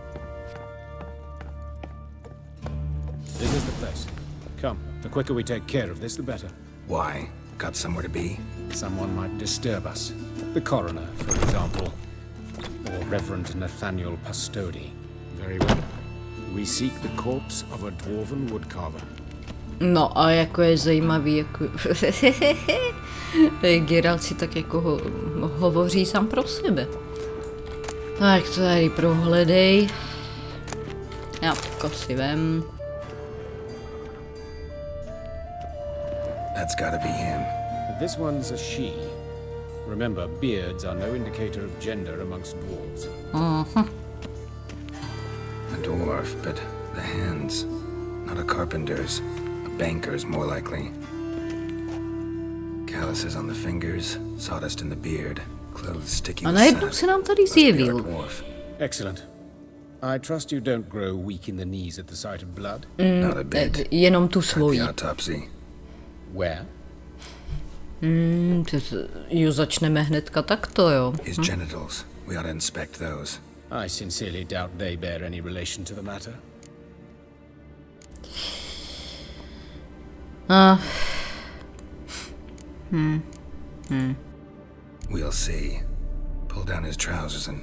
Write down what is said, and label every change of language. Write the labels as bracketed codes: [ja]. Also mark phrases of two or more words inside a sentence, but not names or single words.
[en] This is the place. Come, the quicker we take care of this, the better. Why? Got somewhere to be? Someone might disturb us. The coroner, for example. Or Reverend Nathaniel Pastodi. Very well. We seek the corpse of a dwarven woodcarver. [cs] No a jako je zajímavý, jako... Geralt si tak jako hovoří sám pro sebe. Tak to tady prohledej. Já si vem. [en] That's gotta be him. This one's a she. Remember, beards are no indicator of gender amongst dwarves. A dwarf, but the hands. Not a carpenter's. A banker's, more likely. Calluses on the fingers, sawdust in the beard, clothes sticky [cs] A [en] with [cs] najednou [en] sap. [cs] se nám tady [en] Must be our [cs] zjevil. [en] dwarf. Excellent. I trust you don't grow weak in the knees at the sight of blood. Not a bit. [cs] Jenom tu [en] The [cs] svoji. [en] autopsy. Where? [cs] Jo, začneme hnedka takto, jo. [en] His genitals. We ought to inspect those. I sincerely doubt they bear any relation to the matter. We'll see. Pull down his trousers and...